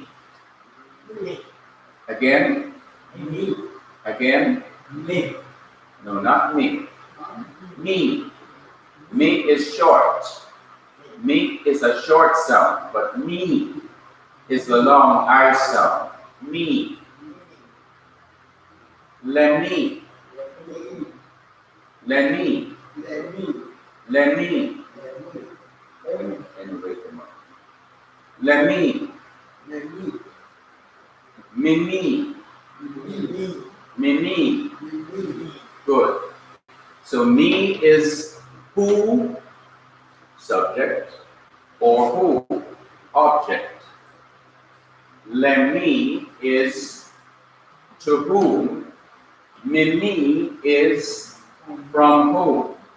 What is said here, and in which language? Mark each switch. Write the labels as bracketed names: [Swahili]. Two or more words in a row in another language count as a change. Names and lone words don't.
[English] Me. Again? Me. Again? Me. No, not me. Me. Me is short. Me is a short sound, but me is the long I sound. Me. Le me. Le me. Le me. Le me. Mimi. Mimi. Good. So me is who, subject, or who, object. Le me is to whom. Mimi is from whom.